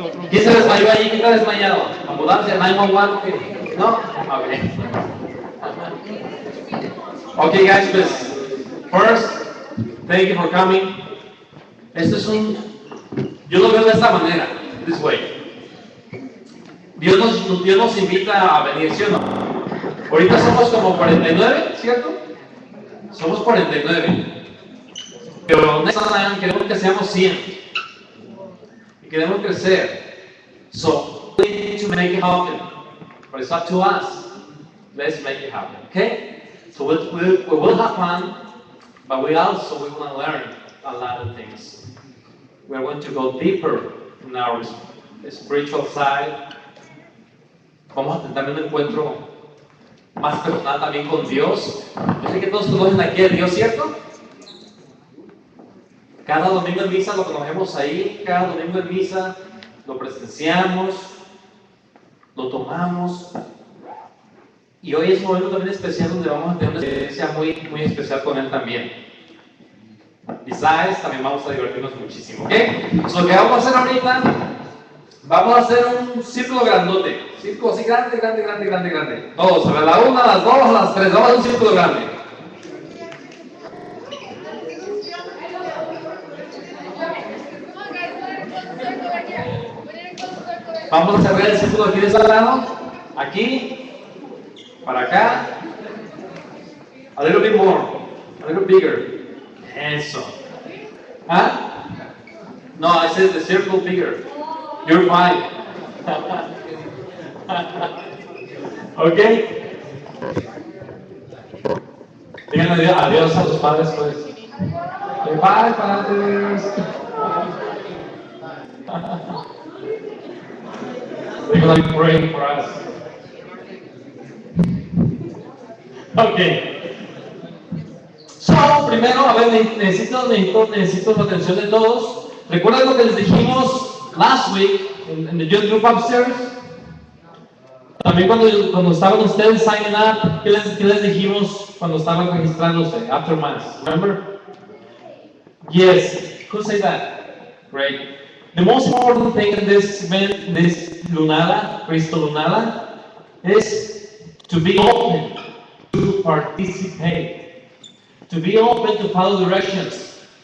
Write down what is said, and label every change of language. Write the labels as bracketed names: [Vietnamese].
[Spanish] ¿Quién se desmayó allí? ¿Quién está desmayado? ¿Ambulancia? ¿911? ¿No? Okay. [English] Okay, guys, please. First, thank you for coming. [Spanish] Esto es yo lo veo de esta manera, [English] this way. [Spanish] Dios nos invita a venir, ¿sí o no? Ahorita somos como 49, ¿cierto? Somos 49. Pero [English] next time [Spanish] queremos que seamos 100. y queremos crecer. [English] So we need to make it happen, but it's up to us. Let's make it happen, okay? So we will have fun, but we want to learn a lot of things. We're going to go deeper in our spiritual side. [Spanish] Vamos a tener un encuentro más personal también con Dios. Yo sé que todos conocen aquí a Dios, ¿cierto? Cada domingo en misa lo conocemos ahí, cada domingo en misa lo presenciamos, lo tomamos. Y hoy es un momento también especial donde vamos a tener una experiencia muy, muy especial con Él también. [English] Besides, [Spanish] también vamos a divertirnos muchísimo, ¿ok? So, lo que vamos a hacer ahorita, vamos a hacer un círculo grandote. Círculo así grande, grande, grande, grande, grande. Todos, a la 1, a las 2, a las 3, vamos a hacer un círculo grande. Vamos a cerrar el círculo aquí de este lado, aquí, para acá. [English] A little bit more, a little bigger. [Spanish] Eso. [English] ¿Ah? No, I said the circle bigger. You're fine. Okay. [Spanish] Díganle adiós a los padres, pues. [English] Bye, padres. They're going to be praying for us. Okay. [Spanish] So, primero, a ver, necesito la atención de todos. ¿Recuerdan lo que les dijimos [English] last week [Spanish] en [English] the youth group upstairs? [Spanish] También cuando estaban ustedes [English] signing up, [Spanish] ¿qué les dijimos cuando estaban registrándose [English] after mass? Remember? Yes. Who said that? Great. The most important thing in this event, this Lunada, Cristo Lunada, is to be open to participate. To be open to follow directions.